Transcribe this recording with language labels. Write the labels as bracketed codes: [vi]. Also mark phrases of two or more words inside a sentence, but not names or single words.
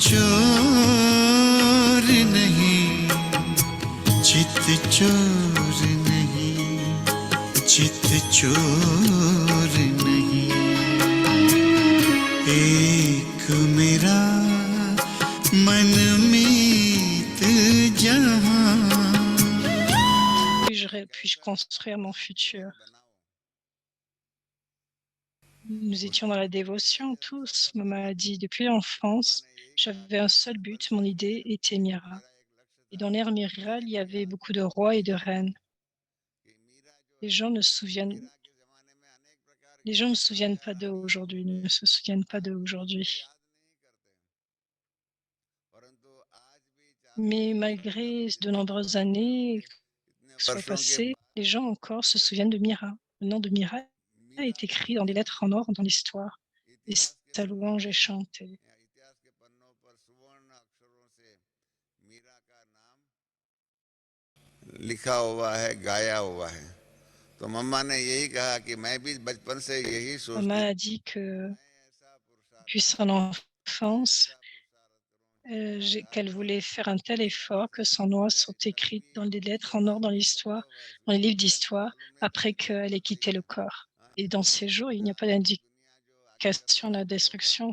[hi] चोर नहीं, चित चोर नहीं, चित चोर नहीं। एक मेरा मनमीत जहां। [fr] Puis-je construire mon futur? Nous étions dans la dévotion tous. Maman a dit, depuis l'enfance, j'avais un seul but, mon idée était Mira. Et dans l'ère Mira, il y avait beaucoup de rois et de reines. Les gens ne se souviennent pas d'eux aujourd'hui, ne se souviennent pas d'eux aujourd'hui. Mais malgré de nombreuses années soient passées, les gens encore se souviennent de Mira. Le nom de Mira est écrit dans des lettres en or dans l'histoire, et sa louange est chantée. [hi] लिखा हुआ है, गाया हुआ है। तो मम्मा ने यही कहा कि मैं भी बचपन से यही सोचती [fr] Maman a dit que depuis son enfance, qu'elle voulait faire un tel effort que son nom soit écrit dans des lettres en or dans l'histoire, dans les livres d'histoire, après qu'elle ait quitté le corps. Et dans ces jours, il n'y a pas d'indication de la destruction.